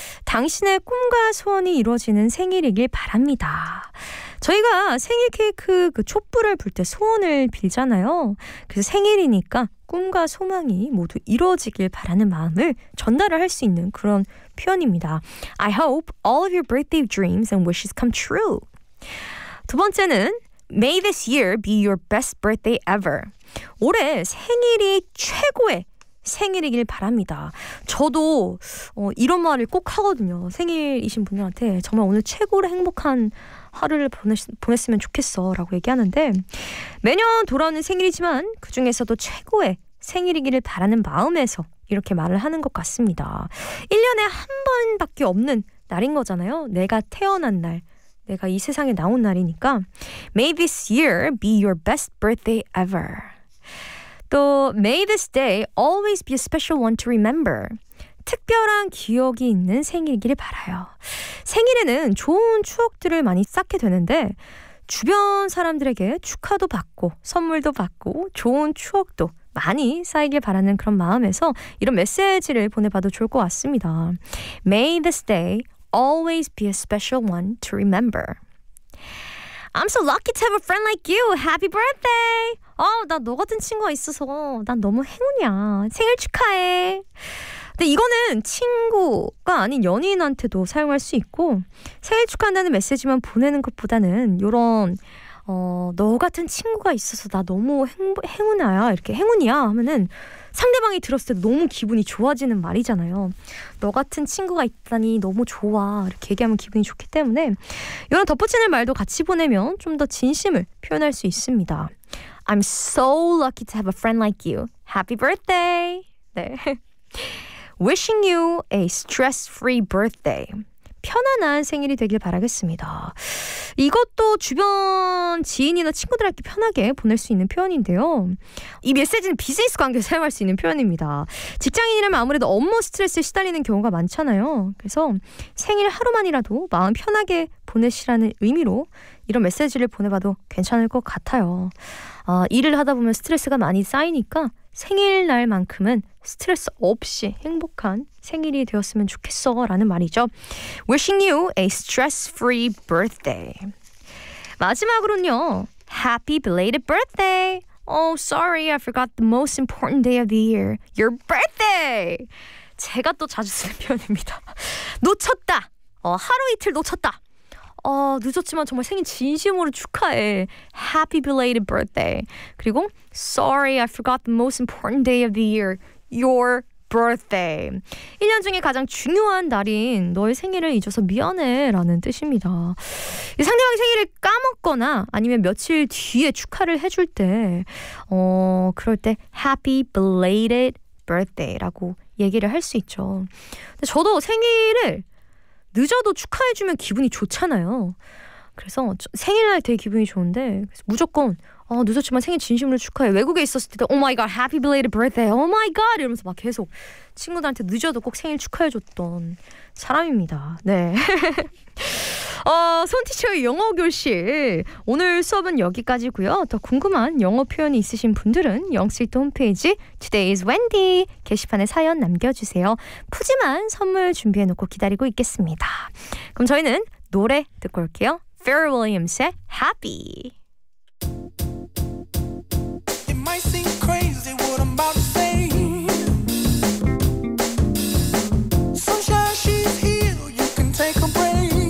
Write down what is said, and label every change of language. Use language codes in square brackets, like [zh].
[ko] 당신의 꿈과 소원이 이루어지는 생일이길 바랍니다. 저희가 생일 케이크 그 촛불을 불 때 소원을 빌잖아요. 그래서 생일이니까 꿈과 소망이 모두 이루어지길 바라는 마음을 전달을 할 수 있는 그런 표현입니다. [en] I hope all of your birthday dreams and wishes come true. [ko] 두 번째는 [en] May this year be your best birthday ever. [ko] 올해 생일이 최고의 생일이길 바랍니다. 저도 이런 말을 꼭 하거든요. 생일이신 분들한테 정말 오늘 최고로 행복한 하루를 보냈으면 좋겠어 라고 얘기하는데 매년 돌아오는 생일이지만 그 중에서도 최고의 생일이기를 바라는 마음에서 이렇게 말을 하는 것 같습니다. 1년에 한 번밖에 없는 날인 거잖아요. 내가 태어난 날, 내가 이 세상에 나온 날이니까 [en] May this year be your best birthday ever. [ko] 또 [en] May this day always be a special one to remember. [ko] 특별한 기억이 있는 생일이길 바라요. 생일에는 좋은 추억들을 많이 쌓게 되는데 주변 사람들에게 축하도 받고 선물도 받고 좋은 추억도 많이 쌓이길 바라는 그런 마음에서 이런 메시지를 보내봐도 좋을 것 같습니다. [en] May this day always be a special one to remember. I'm so lucky to have a friend like you. Happy birthday! [ko] 어, 나 너 같은 친구가 있어서 난 너무 행운이야. 생일 축하해. 근데 이거는 친구가 아닌 연인한테도 사용할 수 있고 생일 축하한다는 메시지만 보내는 것보다는 이런 너 같은 친구가 있어서 나 너무 행운이야 이렇게 행운이야 하면은 상대방이 들었을 때 너무 기분이 좋아지는 말이잖아요. 너 같은 친구가 있다니 너무 좋아 이렇게 얘기하면 기분이 좋기 때문에 이런 덧붙이는 말도 같이 보내면 좀 더 진심을 표현할 수 있습니다. [en] I'm so lucky to have a friend like you. Happy birthday! 네. Wishing you a stress-free birthday. [ko] 편안한 생일이 되길 바라겠습니다. 이것도 주변 지인이나 친구들에게 편하게 보낼 수 있는 표현인데요. 이 메시지는 비즈니스 관계에 사용할 수 있는 표현입니다. 직장인이라면 아무래도 업무 스트레스에 시달리는 경우가 많잖아요. 그래서 생일 하루만이라도 마음 편하게 보내시라는 의미로 이런 메시지를 보내봐도 괜찮을 것 같아요. 일을 하다 보면 스트레스가 많이 쌓이니까 생일날만큼은 스트레스 없이 행복한 생일이 되었으면 좋겠어 라는 말이죠. [en] Wishing you a stress-free birthday. [ko] 마지막으로는요. [en] Happy belated birthday. Oh, sorry. I forgot the most important day of the year. Your birthday. [ko] 제가 또 자주 쓰는 표현입니다. 놓쳤다. 하루 이틀 놓쳤다. 늦었지만 정말 생일 진심으로 축하해. [en] Happy belated birthday. [ko] 그리고 [en] Sorry, I forgot the most important day of the year. Your birthday. [ko] 1년 중에 가장 중요한 날인 너의 생일을 잊어서 미안해 라는 뜻입니다. 상대방 생일을 까먹거나 아니면 며칠 뒤에 축하를 해줄 때 그럴 때 [en] Happy belated birthday [ko] 라고 얘기를 할 수 있죠. 근데 저도 생일을 늦어도 축하해주면 기분이 좋잖아요. 그래서 생일날 되게 기분이 좋은데 그래서 무조건 늦었지만 생일 진심으로 축하해. 외국에 있었을 때도 [en] Oh my god, happy belated birthday. Oh my god [ko] 이러면서 막 계속 친구들한테 늦어도 꼭 생일 축하해줬던 사람입니다. 네. 손티처의 영어 교실 오늘 수업은 여기까지고요. 더 궁금한 영어 표현이 있으신 분들은 영스위트 홈페이지 Today's Wendy 게시판에 사연 남겨주세요. 푸짐한 선물 준비해놓고 기다리고 있겠습니다. 그럼 저희는 노래 듣고 올게요. Pharrell Williams의 Happy. [en] It might seem crazy what I'm about to say. Sunshine, she's here. You can take a break.